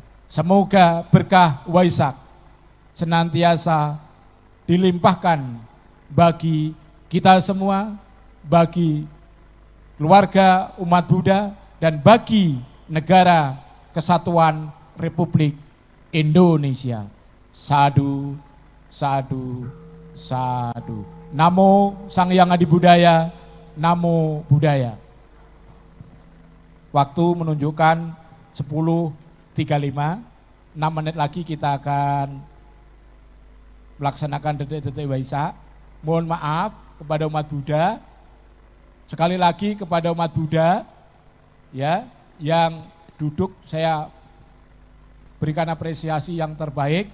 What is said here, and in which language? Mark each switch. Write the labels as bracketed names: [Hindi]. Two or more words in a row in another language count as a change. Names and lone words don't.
[Indonesian] Semoga berkah Waisak senantiasa dilimpahkan bagi kita semua, bagi keluarga umat Buddha, dan bagi negara Kesatuan Republik Indonesia. [Pali] Sadu, sadu, sadu. [Indonesian] Namo Sang Hyang Adi Budaya, [Pali] Namo Buddhaya. [Indonesian] Waktu menunjukkan 10.35, 6 menit lagi kita akan melaksanakan detik-detik Waisak. Mohon maaf kepada umat Buddha, sekali lagi kepada umat Buddha ya yang duduk, saya berikan apresiasi yang terbaik.